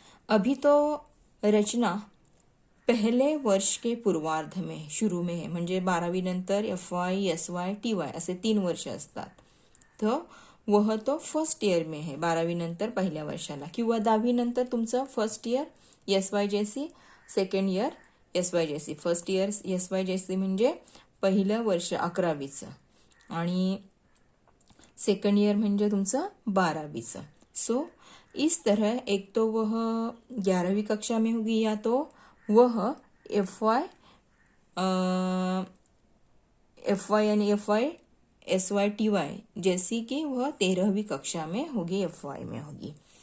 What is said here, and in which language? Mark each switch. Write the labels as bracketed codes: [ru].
[hi] अभी तो रचना पहले वर्ष के पूर्वार्ध में, शुरू में है, [mr] म्हणजे 12वी नंतर FY, SY, TY असे 3 वर्ष असतात. तर [hi] वह तो फर्स्ट इयर में है, [mr] 12वी नंतर पहिल्या वर्षाला, किंवा 10वी नंतर तुमचं first year SYJC, second year SYJC. First year SYJC म्हणजे पहिलं वर्ष 11वीचं आणि सेकंड ईयर म्हणजे तुमचं 12वीचं. [hi] सो इस तरह एक तो वह 11वीं कक्षा में होगी, या तो वह FY यानी FY SY TY जैसी कि वह 13वीं कक्षा में होगी, FY में होगी.